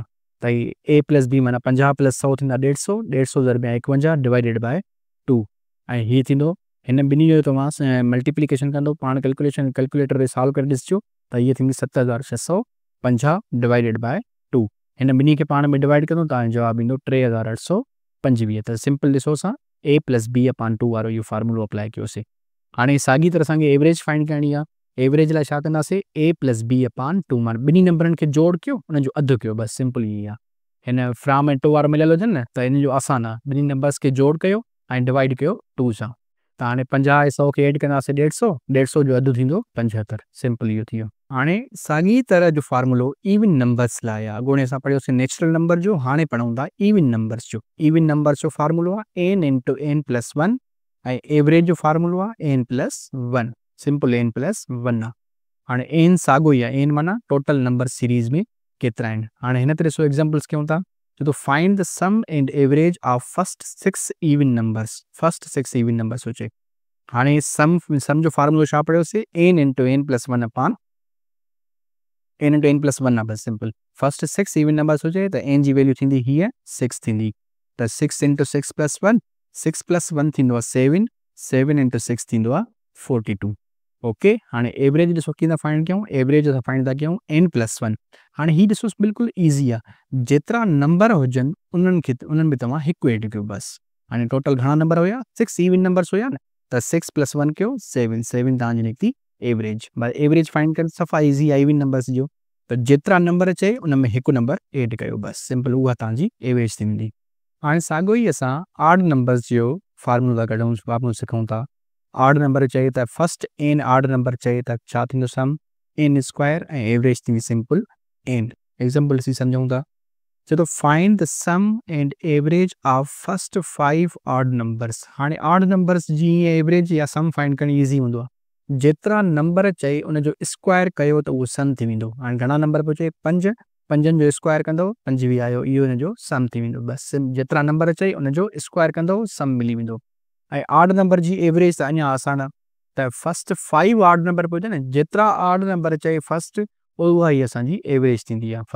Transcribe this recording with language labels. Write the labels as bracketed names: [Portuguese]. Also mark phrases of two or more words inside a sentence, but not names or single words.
[Sindhi] त [English] a प्लस b [Sindhi] माना 50 प्लस 100 थींदा 150, 150 दरमियां 51 [English] divided by 2. [Sindhi] ऐं हीअ थींदो, हिन ॿिन्ही जो तव्हां मल्टीप्लिकेशन कंदो, पाण कैलकुलेटर ते सॉल्व करे ॾिसिजो, त हीअ थींदी 7650 [English] divided by 2. [Sindhi] हिन ॿिन्ही खे पाण में डिवाइड कंदो, तव्हांजो जवाबु ईंदो 3825। त सिंपल ॾिसो, असां [English] a plus b upon 2 [Sindhi] वारो इहो फार्मूलो अप्लाई कयोसीं। हाणे साॻी तरह असांखे एवरेज फाइंड करणी आहे। एवरेज लाइ छा कंदासीं? [English] a plus b upon 2, [Sindhi] माना ॿिन्ही नंबरनि खे जोड़ कयो, उनजो अधु कयो, बसि सिंपल ई आहे। हिन फ्राम ऐं टू वारो मिलियल हुजनि न, त हिन जो आसान आहे, ॿिन्ही नंबर्स खे जोड़ कयो ऐं डिवाइड कयो 2 सां। त हाणे 50 ऐं 100 खे एड कंदासीं 150, 150 जो अधु थींदो 75, सिंपल इहो थी वियो। हाणे साॻी तरह जो फार्मूलो [English] even numbers [Sindhi] लाइ आहे। अॻोणे असां पढ़ियोसीं [English] natural number [Sindhi] जो, हाणे पढ़ूं था [English] even numbers [Sindhi] जो। [English] even numbers [Sindhi] जो फार्मूलो आहे [English] n into n plus 1 [Sindhi] ऐं एवरेज जो फार्मूलो आहे [English] n plus 1, [Sindhi] सिंपल [English] n plus 1 [Sindhi] आहे। हाणे n साॻियो ई आहे, n माना [English] total number [Sindhi] सीरीज़ में केतिरा आहिनि। हाणे हिन ते ॾिसो एग्जाम्पल्स कयूं था, [English] to find the sum and average of first 6 even numbers, first 6 even numbers [Sindhi] हो चए। हाणे सम जो फार्मूलो छा पढ़ियोसीं, [English] n into n plus 1 upon n into n plus 1 [Sindhi] आहे बस सिंपल। [English] first 6 even numbers [Sindhi] हो चए त n जी वैल्यू थींदी हीअ 6 थींदी, त [English] 6 into 6 plus 1, 6 plus 1 [Sindhi] थींदो आहे 7, [English] 7 into 6 [Sindhi] थींदो आहे 42। ओके, हाणे एवरेज ॾिसो कीअं था फाइंड कयूं, एवरेज असां फाइंड था कयूं [English] n plus 1. [Sindhi] हाणे हीअ ॾिसो बिल्कुलु ईज़ी आहे, जेतिरा नंबर हुजनि उन्हनि में तव्हां हिकु एड कयो बसि। हाणे टोटल घणा नंबर हुया, [English] 6 even numbers [Sindhi] हुया न, त [English] 6 plus 1 [Sindhi] कयो 7, 7 तव्हांजी निकिती एवरेज। बस एवरेज फाइंड करणु सफ़ा ईज़ी आहे [English] even numbers [Sindhi] जो, त जेतिरा नंबर चए उन में हिकु नंबर एड कयो बसि, सिंपल उहा तव्हांजी एवरेज थींदी। हाणे साॻियो ई असां [English] odd numbers [Sindhi] जो फार्मूला कढूं, फार्मूलो सिखूं था। [English] odd number [Sindhi] चए त [English] first n odd number [Sindhi] चए त छा थींदो सम [English] n square [Sindhi] ऐं एवरेज थींदी सिंपल n। एग्जाम्पल सी सम्झूं था, चए थो [English] find the sum and average of first 5 odd numbers. [Sindhi] हाणे [English] odd numbers [Sindhi] जी एवरेज या सम फाइंड करणु ईज़ी हूंदो आहे, जेतिरा नंबर चए उनजो स्क्वायर कयो त उहो सम थी वेंदो। हाणे घणा नंबर पियो चए 5, 5 जो स्क्वायर कंदो 25 आयो, इहो हिनजो सम थी वेंदो बसि। जेतिरा नंबर चई उनजो स्क्वायर कंदो सम मिली वेंदो। ऐं [English] odd number [Sindhi] जी एवरेज त अञा आसान आहे, त [English] first 5 odd number [Sindhi] पियो चए न, जेतिरा [English] odd number [Sindhi] चए फर्स्ट उहा ई असांजी एवरेज थींदी आहे।